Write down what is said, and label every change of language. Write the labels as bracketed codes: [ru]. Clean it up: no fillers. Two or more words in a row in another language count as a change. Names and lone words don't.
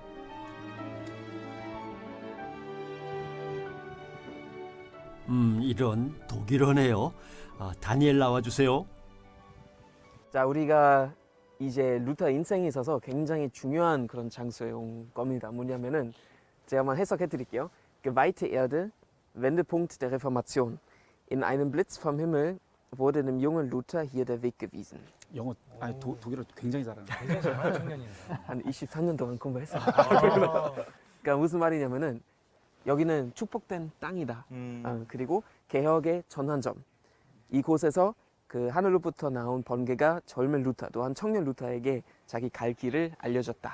[ko] 이런 독일어네요. 다니엘 나와주세요. 자, 우리가 이제 루터 인생에 있어서 굉장히 중요한 그런 장소에 온 겁니다. 뭐냐면은 제가 한번 해석해 드릴게요. [de] Geweihte Erde, Wendepunkt der Reformation. In einem Blitz vom Himmel wurde dem jungen Luther hier der Weg gewiesen. [ko] 영어 독일어 굉장히 잘하는 한 24년 동안 공부했어요. 그러니까 무슨 말이냐면은 여기는 축복된 땅이다. 그리고 개혁의 전환점. 이곳에서 그 하늘로부터 나온 번개가 젊은 루터 또한 청년 루터에게 자기 갈 길을 알려줬다.